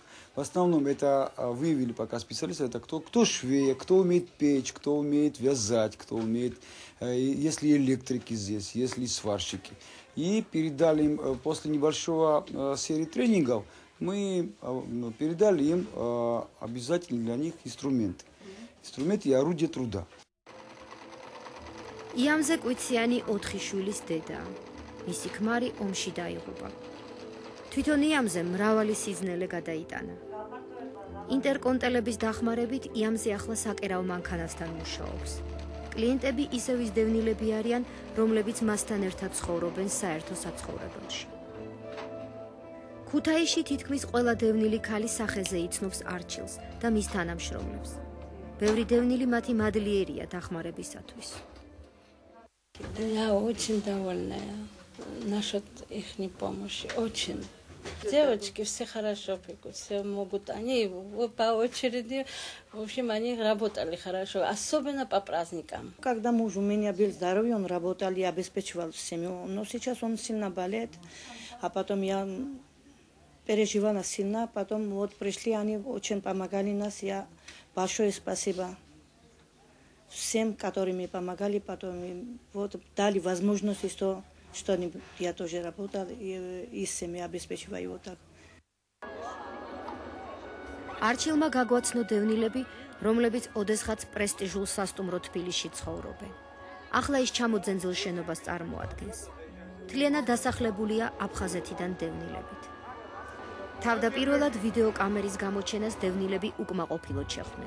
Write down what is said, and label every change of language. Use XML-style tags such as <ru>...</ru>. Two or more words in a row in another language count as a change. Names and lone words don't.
<ru>В основном это выявили пока специалисты, это кто швей, кто умеет печь, кто умеет вязать, кто умеет, если электрики здесь, если сварщики. И передали им после небольшого серии тренингов, мы передали им обязательно для них инструменты. Инструменты и орудия труда.</ru> <ka>იამზე კვიციანი 4 შვილის დედაა. მისი ქმარი ომში დაიღუპა. თვითონ იამზე მრავალი სიზნელე გადაიტანა. ინტერკონტელების დახმარებით იამზე ახლა საკერავ მანქანასთან მუშაობს. კლიენტები ისევ ის დევნილები არიან, რომლებიც მასთან ერთად ცხოვრობენ საერთო საცხოვრებელში. ქუთაისში თითქმის ყველა დევნილი ქალი სახეზე იცნობს არჩილს და მის თანამშრომლებს. ბევრი დევნილი მათი მადლიერია დახმარებისათვის.</ka> <ru>Я очень довольная насчет их помощи, очень. Девочки все хорошо пекут, все могут, они по очереди, в общем, они работали хорошо, особенно по праздникам. Когда муж у меня был здоровый, он работал и обеспечивал семью, но сейчас он сильно болеет, а потом я переживала сильно, потом вот пришли, они очень помогали нас, я большое спасибо всем, которые мне помогали, потом вот дали возможность, что я тоже работала и семью обеспечиваю вот так.</ru> <ka>არჩილმა გაგვაცნო დევნილები, რომლებიც ოდესღაც პრესტიჟულ სასტუმრო თბილისში ცხოვრობენ. ახლა ის ჩამოძენძილ შენობას წარმოადგენს. მთლიანად დასახლებულია აფხაზეთიდან დევნილებით. თავდაპირველად ვიდეო კამერის გამოჩენას დევნილები უკმაყოფილოდ შეხვდნენ.</ka>